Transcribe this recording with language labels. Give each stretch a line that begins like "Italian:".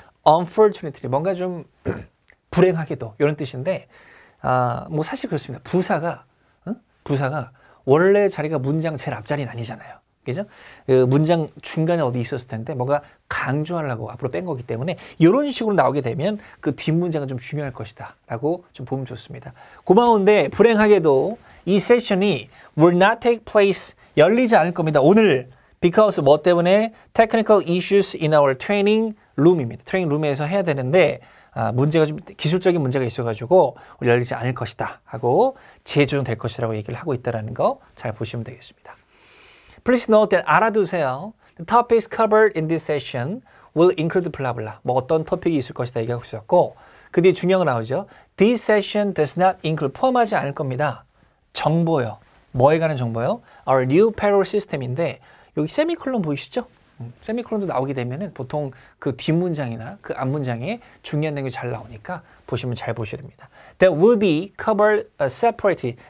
Korean: unfortunately, 뭔가 좀 불행하게도 이런 뜻인데 뭐 사실 그렇습니다. 부사가 원래 자리가 문장 제일 앞자리는 아니잖아요. 그죠? 그 문장 중간에 어디 있었을 텐데 뭔가 강조하려고 앞으로 뺀 거기 때문에 이런 식으로 나오게 되면 그 뒷문장은 좀 중요할 것이다 라고 좀 보면 좋습니다. 고마운데 불행하게도 이 세션이
English: will not take place,
Korean: 열리지 않을 겁니다. 오늘
English: because
Korean: 뭐 때문에
English: technical issues in our training room입니다.
Korean: 트레이닝 룸에서 해야 되는데 문제가 좀 기술적인 문제가 있어가지고 열리지 않을 것이다 하고 재조정될 것이라고 얘기를 하고 있다는 거 잘 보시면 되겠습니다.
English: Please note that
Korean: 알아두세요.
English: The topics covered in this session will include blah blah.
Korean: 뭐 어떤 토픽이 있을 것이다 얘기하고 있었고 그 뒤에 중요한 거 나오죠.
English: This session does not include
Korean: 포함하지 않을 겁니다. 정보요. 뭐에 관한 정보요?
English: Our new payroll system
Korean: 인데 여기 세미콜론 보이시죠? 세미콜론도 나오게 되면은 보통 그 뒷문장이나 그 앞문장에 중요한 내용이 잘 나오니까 보시면 잘 보셔야 됩니다.
English: That will be covered separately.